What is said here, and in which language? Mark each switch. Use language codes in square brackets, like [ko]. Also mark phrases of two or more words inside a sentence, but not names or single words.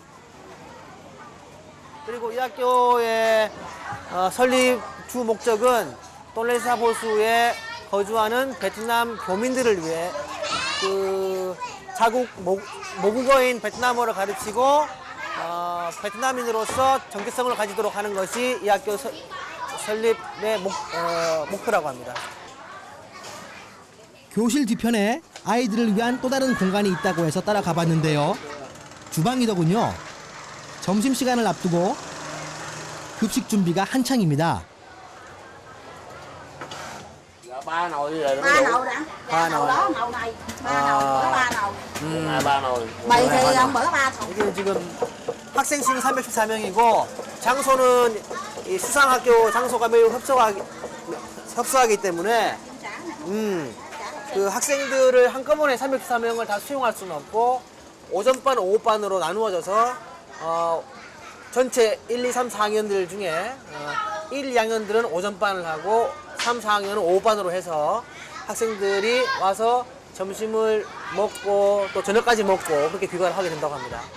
[ko] 그리고 이 학교의 설립 주 목적은 톤레삽 호수에 거주하는 베트남 교민들을 위해 그 자국 모국어인 베트남어를 가르치고 베트남인으로서 정체성을 가지도록 하는 것이 이 학교 설립의 목표라고 합니다. 교실 뒤편에 아이들을 위한 또 다른 공간이 있다고 해서 따라가 봤는데요. 주방이더군요. 점심시간을 앞두고 급식 준비가 한창입니다. [vi] Ba nồi rồi đó. Ba nồi đã. Ba nồi. Đó nồi này. Ba nồi, bữa ba nồi. Ba nồi. Mì thì bữa ba thùng. [ko] 이게 지금 학생 수는 314명이고 장소는 이 수상학교 장소가 매우 협소하기 때문에 그 학생들을 한꺼번에 314명을 다 수용할 수는 없고 오전반, 오후반으로 나누어져서 전체 1, 2, 3, 4학년들 중에 1, 2학년들은 오전반을 하고 3, 4학년은 오후반으로 해서 학생들이 와서 점심을 먹고 또 저녁까지 먹고 그렇게 귀가를 하게 된다고 합니다.